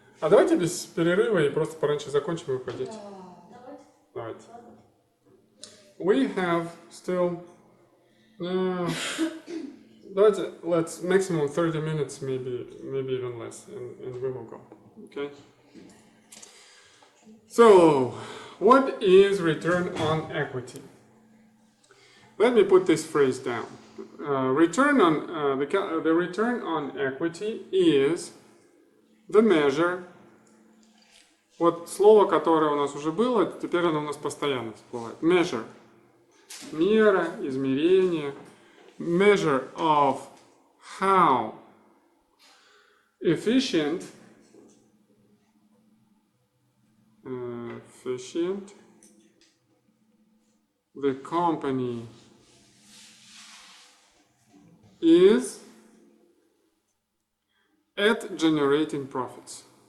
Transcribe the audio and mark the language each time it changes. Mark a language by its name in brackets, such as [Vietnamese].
[Russian] А давайте без перерыва и просто пораньше закончим и уходить. Давайте. [English] We have still... [Russian] давайте, [English] let's maximum 30 minutes, maybe even less, and we will go. Okay? So, what is return on equity? Let me put this phrase down. The return on equity is the measure. [Russian] Вот слово, которое у нас уже было, теперь оно у нас постоянно всплывает. Measure. Мера, измерение. [English] Measure of how efficient the company is at generating profits.